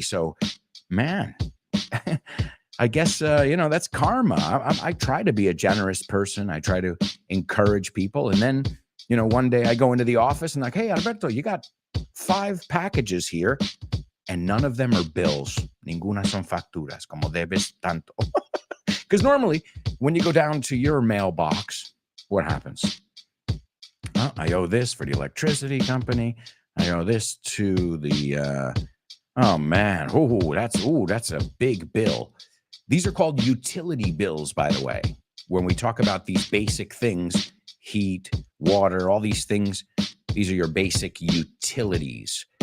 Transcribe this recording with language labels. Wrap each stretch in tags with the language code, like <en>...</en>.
<en>So, man, I guess, that's karma. I try to be a generous person. I try to encourage people. And then, one day I go into the office and like, hey, Alberto, you got 5 packages here and none of them are bills.</en> <es>Ninguna son facturas, como debes tanto.</es> <en>Because normally when you go down to your mailbox, what happens? I owe this for the electricity company. I owe this to the, oh man, that's a big bill. These are called utility bills, by the way. When we talk about these basic things, heat, water, all these things, these are your basic utilities.</en>